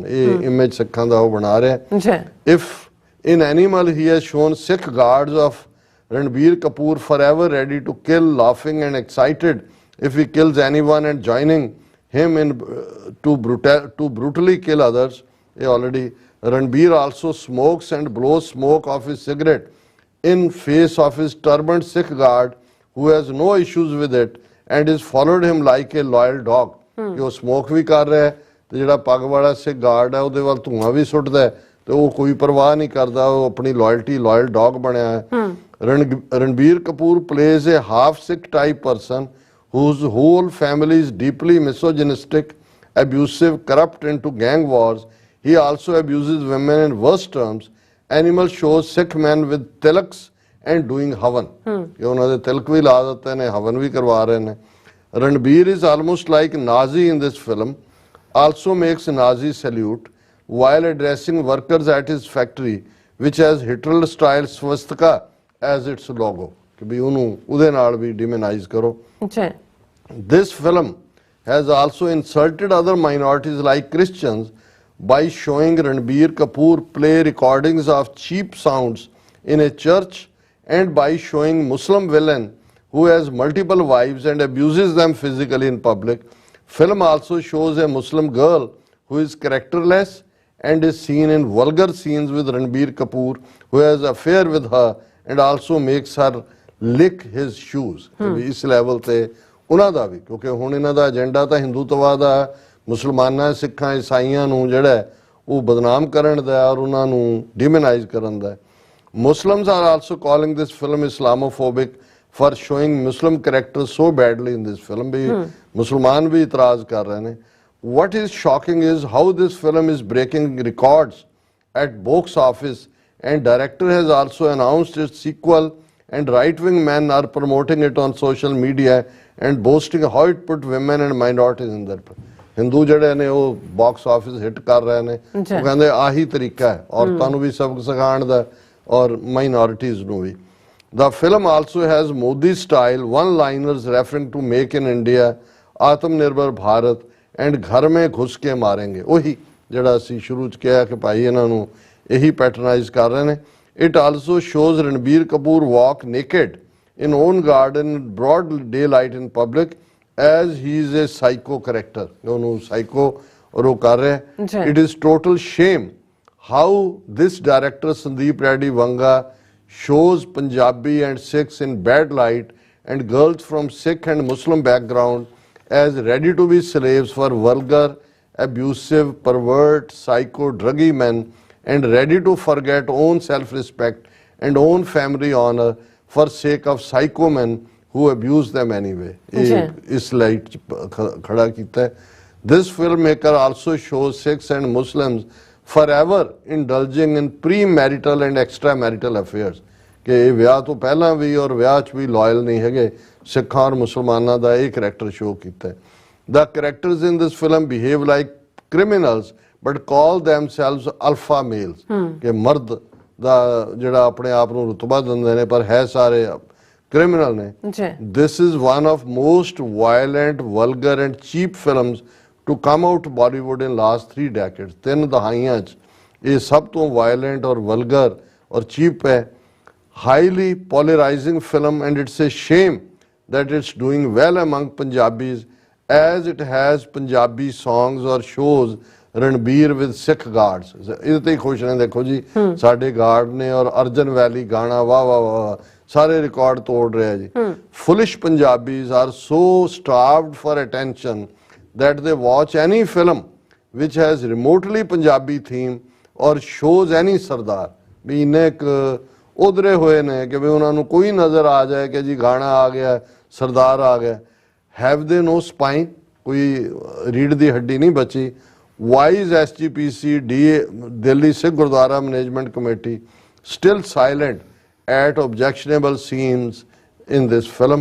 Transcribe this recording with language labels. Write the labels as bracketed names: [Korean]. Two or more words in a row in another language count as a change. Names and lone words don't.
[Punjabi] ਯੇ image ਸਿੱਖਾਂ ਦਾ ਵੋ ਬਣਾ ਰਿਹਾ ਹੈ। [English] If in Animal he has shown Sikh guards of Ranbir Kapoor forever ready to kill, laughing and excited if he kills anyone and joining him in to brutally kill others। ये already Ranbir also smokes and blows smoke of his cigarette in face of his turbaned Sikh guard who has no issues with it and is followed him like a loyal dog। [Punjabi] ਕਿ ਉਹ ਸਮੋਕ ਵੀ ਕਰ ਰਿਹਾ ਤੇ ਜਿਹੜਾ ਪੱਗ ਵਾਲਾ ਸਿੱਖ ਗਾਰਡ ਹੈ ਉਹਦੇ ਵੱਲ ਧੂਆਂ ਵੀ ਸੁੱਟਦਾ ਤੇ ਉਹ ਕੋਈ ਪਰਵਾਹ ਨਹੀਂ ਕਰਦਾ, ਉਹ ਆਪਣੀ [English] loyalty dog [Punjabi] ਬਣਿਆ ਹੈ। [English] Ranbir Kapoor plays a half Sikh type person whose whole family is deeply misogynistic, abusive, corrupt into gang wars। He also abuses women in worse terms। Animal shows Sikh men with tilaks and doing havan। [Punjabi] ਕਿ ਉਹਨਾਂ ਦੇ ਤਿਲਕ ਵੀ ਲਾ ਦਿੱਤੇ ਨੇ, ਹਵਨ ਵੀ ਕਰਵਾ ਰਹੇ ਨੇ। [English] Ranbir is almost like Nazi in this film, also makes Nazi salute while addressing workers at his factory which has Hitler style swastika as its logo। [Punjabi] ਕਿ ਵੀ ਉਹਨੂੰ ਉਹਦੇ ਨਾਲ ਵੀ demonize ਕਰੋ। [English] This film has also insulted other minorities like Christians by showing Ranbir Kapoor play recordings of cheap sounds in a church and by showing Muslim villain who has multiple wives and abuses them physically in public। Film also shows a Muslim girl who is characterless and is seen in vulgar scenes with Ranbir Kapoor who has an affair with her and also makes her lick his shoes। [Punjabi] ਇਸ ਲੈਵਲ ਤੇ ਉਹਨਾਂ ਦਾ ਵੀ, ਕਿਉਂਕਿ ਹੁਣ ਇਹਨਾਂ ਦਾ ਏਜੰਡਾ ਤਾਂ ਹਿੰਦੂਤਵਾਦ ਆ, ਮੁਸਲਮਾਨਾਂ ਸਿੱਖਾਂ ਈਸਾਈਆਂ ਨੂੰ ਜਿਹੜਾ ਉਹ ਬਦਨਾਮ ਕਰਨ ਦਾ ਔਰ ਉਹਨਾਂ ਨੂੰ ਡਿਮੋਨਾਈਜ਼ ਕਰਨ ਦਾ। [English] Muslims are also calling this film Islamophobic for showing Muslim characters so badly in this film. [Hindi] भी मुसलमान भी इतराज कर रहे हैं. [English] What is shocking is how this film is breaking records at box office, and director has also announced its sequel, and right-wing men are promoting it on social media and boasting how it put women and minorities in their place. [Punjabi] ਹਿੰਦੂ ਜਿਹੜੇ ਨੇ ਉਹ [English] box office hit [Punjabi] ਕਰ ਰਹੇ ਨੇ, ਉਹ ਕਹਿੰਦੇ ਆਹੀ ਤਰੀਕਾ ਹੈ ਔਰਤਾਂ ਨੂੰ ਵੀ ਸਬਕ ਸਿਖਾਉਣ ਦਾ ਔਰ ਮਾਈਨੋਰਿਟੀਜ਼ ਨੂੰ ਵੀ. [English] The film also has Modi style one-liners referring to Make in India, Atmanirbhar Bharat and [Hindi] घर में घुस के मारेंगे. [Punjabi] ਉਹੀ ਜਿਹੜਾ ਅਸੀਂ ਸ਼ੁਰੂ ਚ ਕਿਹਾ ਕਿ ਭਾਈ ਇਹਨਾਂ ਨੂੰ ਇਹੀ ਪੈਟਰਨਾਈਜ਼ ਕਰ ਰਹੇ ਨੇ. [English] It also shows Ranbir Kapoor walk naked in own garden in broad daylight in public as he is a psycho character. [Punjabi] ਉਹਨੂੰ psycho ਔਰ ਉਹ ਕਰ ਰਿਹਾ. [English] It is total shame how this director Sandeep Reddy Vanga shows Punjabi and Sikhs in bad light and girls from Sikh and Muslim background as ready to be slaves for vulgar, abusive, pervert, psycho, druggy men and ready to forget own self-respect and own family honor for sake of psycho men who abuse them anyway. [Punjabi] ਇਸ light ਖੜਾ ਕੀਤਾ ਹੈ. [English] This filmmaker also shows Sikhs and Muslims forever indulging in premarital and extramarital affairs. [Punjabi] कि ਇਹ ਵਿਆਹ ਤੋਂ ਪਹਿਲਾਂ ਵੀ ਔਰ ਵਿਆਹ 'ਚ ਵੀ ਲਾਇਲ ਨਹੀਂ ਹੈਗੇ. ਸਿੱਖਾਂ ਔਰ ਮੁਸਲਮਾਨਾਂ ਦਾ ਇਹ [English] character show [Punjabi] ਕੀਤਾ ਹੈ. [English] The characters in this film behave like criminals but call themselves alpha males. [Punjabi] ਕਿ ਮਰਦ ਦਾ ਜਿਹੜਾ ਆਪਣੇ ਆਪ ਨੂੰ ਰੁਤਬਾ ਦਿੰਦੇ ਨੇ ਪਰ ਹੈ ਸਾਰੇ criminal ਨੇ. [English] This is one of most violent, vulgar and cheap films to come out Bollywood in last 3 decades. [Punjabi] 3 ਦਹਾਈਆਂ 'ਚ ਇਹ ਸਭ ਤੋਂ violent ਔਰ vulgar ਔਰ cheap ਹੈ. [English] Highly polarizing film, and it's a shame that it's doing well among Punjabis as it has Punjabi songs or shows Ranbir with Sikh guards. [Punjabi] ਇਹਦੇ ਤੇ ਖੁਸ਼ ਨੇ. ਦੇਖੋ ਜੀ ਸਾਡੇ ਗਾਰਡ ਨੇ ਔਰ ਅਰਜਨ ਵੈਲੀ ਗਾਣਾ ਵਾਹ ਵਾਹ ਵਾਹ ਸਾਰੇ ਰਿਕਾਰਡ ਤੋੜ ਰਿਹਾ ਜੀ. [English] Foolish Punjabis are so starved for attention that they watch any film which has remotely Punjabi theme or shows any Sardar. [Punjabi] ਵੀ ਇਹਨੇ ਇੱਕ ਉਧਰੇ ਹੋਏ ਨੇ ਕਿ ਵੀ ਉਹਨਾਂ ਨੂੰ ਕੋਈ ਨਜ਼ਰ ਆ ਜਾਏ ਕਿ ਜੀ ਗਾਣਾ ਆ ਗਿਆ, ਸਰਦਾਰ ਆ ਗਿਆ. [English] have they no spine, [Punjabi] ਕੋਈ ਰੀੜ ਦੀ ਹੱਡੀ ਨਹੀਂ ਬਚੀ. [English] why SGPC ਦਿੱਲੀ ਸਿੱਖ ਗੁਰਦੁਆਰਾ ਮੈਨੇਜਮੈਂਟ ਕਮੇਟੀ still silent at objectionable scenes in this film.